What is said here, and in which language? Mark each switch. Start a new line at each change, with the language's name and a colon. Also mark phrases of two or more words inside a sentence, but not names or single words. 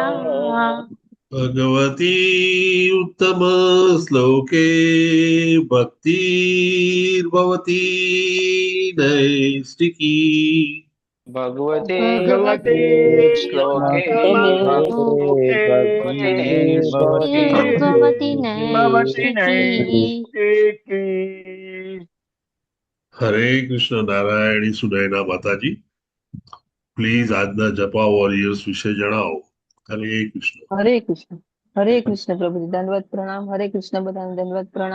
Sanskrit: भगवती उत्तम श्लोके भक्तिर्भवती नैष्टिकी भगवते भगवते श्लोके भवति नैष्टिकी
Gujarati: હરે કૃષ્ણ નારાયણી સુનયના માતાજી પ્લીઝ આજના જપા વોરિયર્સ વિશે જણાવો. હરે કૃષ્ણ. હરે કૃષ્ણ પ્રભુજી દંડવત પ્રણામ. હરે કૃષ્ણ બધાને દંડવત પ્રણામ.